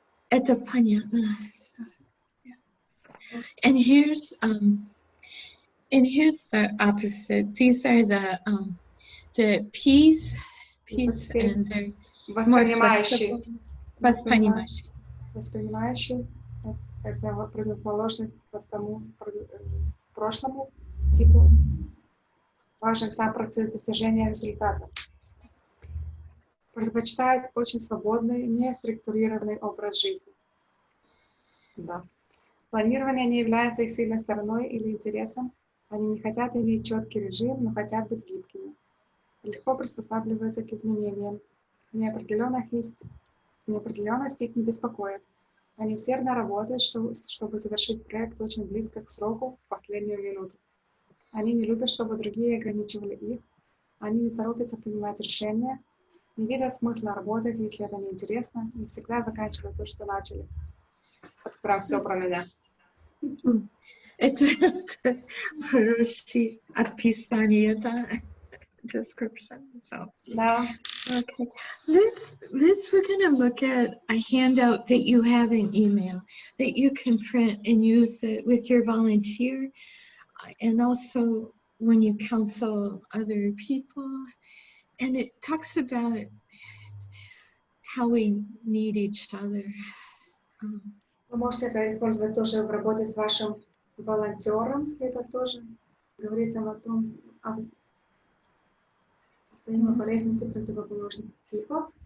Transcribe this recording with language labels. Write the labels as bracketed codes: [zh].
[ru] Это понятно. [en] And here's And here's the opposite. These are the peace and they're more flexible. [ru] Воспринимающий — это противоположность тому прошлому типу. Важен сам процесс достижения результата. Предпочитает очень свободный, неструктурированный образ жизни. Да. Планирование не является их сильной стороной или интересом. Они не хотят иметь четкий режим, но хотят быть гибкими. Легко приспосабливаются к изменениям. Неопределенность их не беспокоит. Они усердно работают, чтобы завершить проект очень близко к сроку в последнюю минуту. Они не любят, чтобы другие ограничивали их. Они не торопятся принимать решения, не видят смысла работать, если это неинтересно, и всегда заканчивают то, что начали. Это прям все про меня. Это хорошее описание, да, description. [en] So. [ru] Да. [en] Okay. We're going to look at a handout that you have in email that you can print and use it with your volunteer, and also when you counsel other people. And it talks about how we need each other. [ru] Вы можете это использовать тоже в работе с вашим волонтером. Это тоже говорит нам о том, о взаимополезности противоположных типов.